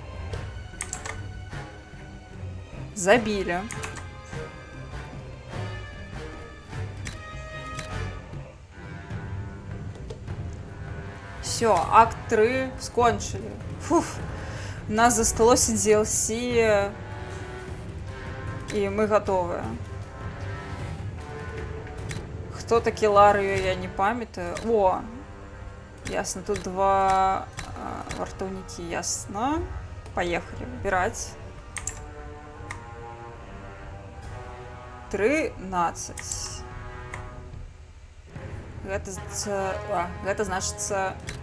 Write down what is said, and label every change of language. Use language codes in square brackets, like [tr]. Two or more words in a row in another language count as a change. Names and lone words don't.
[be] Забілі. [uk] Все, акт 3 скончили. Фуф. У нас засталося DLC, і ми готові. Хто такі Ларію, я не пам'ятаю. О! Ясно, тут 2 вартовники, ясно. [ru] Поехали, выбирать. 13. [be] Гэта значыцца...